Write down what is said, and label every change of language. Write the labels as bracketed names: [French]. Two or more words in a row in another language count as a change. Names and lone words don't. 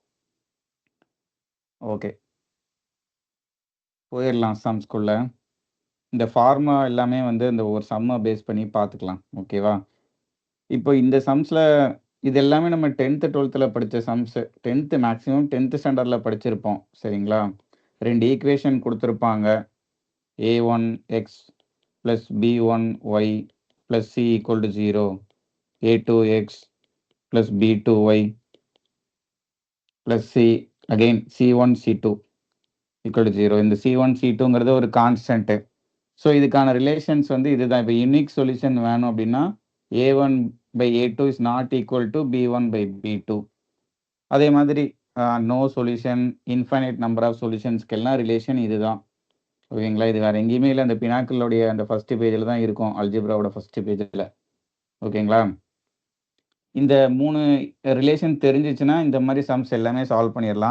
[Tamil] ஓகே, போயிடலாம் சம்ஸ்குள்ள. இந்த ஃபார்முலா எல்லாமே வந்து இந்த ஒரு சம்மை பேஸ் பண்ணி பார்த்துக்கலாம். ஓகேவா? இப்போ இந்த சம்ஸில் இது எல்லாமே நம்ம 10th 12th படித்த சம்ஸு. 10th [English] maximum 10th standardil [Tamil] படிச்சிருப்போம். சரிங்களா? 2 ஈக்குவேஷன் கொடுத்துருப்பாங்க. [English] a1x + b1y + c = 0, a2x + b2y + c again c1 c2 = 0. [Tamil] இந்த c1 c2ங்கிறது ஒரு கான்ஸ்டன்ட்டு. ஸோ இதுக்கான ரிலேஷன்ஸ் வந்து இதுதான். இப்போ [English] unique solution [Tamil] வேணும் அப்படின்னா [English] a1/a2 is not equal to b1/b2. [Tamil] அதே மாதிரி [English] no solution, infinite number of solutionskkellam [Tamil] ரிலேஷன் இதுதான். ஓகேங்களா? இது வேறு எங்கேயுமே இல்லை. அந்த பினாக்கிளோடைய அந்த [English] first pagil [Tamil] தான் இருக்கும், அல்ஜிப்ராவோட [English] first pagil. [Tamil] ஓகேங்களா? இந்த 3 ரிலேஷன் தெரிஞ்சிச்சுன்னா இந்த மாதிரி சம்ஸ் எல்லாமே சால்வ் பண்ணிடலாம்.